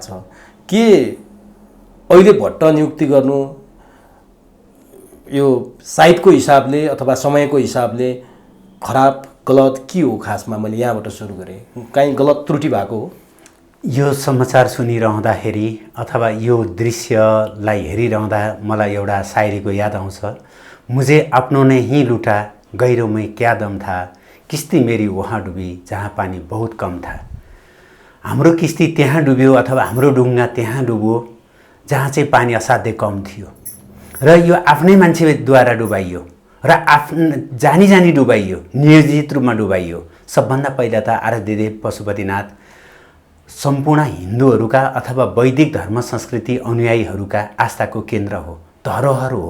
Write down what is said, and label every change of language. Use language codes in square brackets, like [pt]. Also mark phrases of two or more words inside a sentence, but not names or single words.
[ne] के अहिले भट्ट नियुक्ति गर्नु यो साइटको हिसाबले अथवा समयको हिसाबले खराब गलत के हो? खासमा मैले यहाँबाट सुरु गरेँ, कहीँ गलत त्रुटि भएको हो? यो समाचार सुनिरहँदाखेरि अथवा यो दृश्यलाई हेरिरहँदा मलाई एउटा शायरीको याद आउँछ। [hi] मुझे अपनों ने ही लूटा, गैरों में क्या दम था, किस्ती मेरी वहाँ डुबी जहाँ पानी बहुत कम था। [ne] हाम्रो किस्ती त्यहाँ डुब्यो अथवा हाम्रो डुङ्गा त्यहाँ डुब्यो जहाँ चाहिँ पानी असाध्यै कम थियो र यो आफ्नै मान्छेद्वारा डुबाइयो र जानी जानी डुबाइयो, नियोजित रूपमा डुबाइयो। सबभन्दा पहिला त आराध्यदेव पशुपतिनाथ सम्पूर्ण हिन्दूहरूका अथवा वैदिक धर्म संस्कृति अनुयायीहरूका आस्थाको केन्द्र हो, धरोहर हो।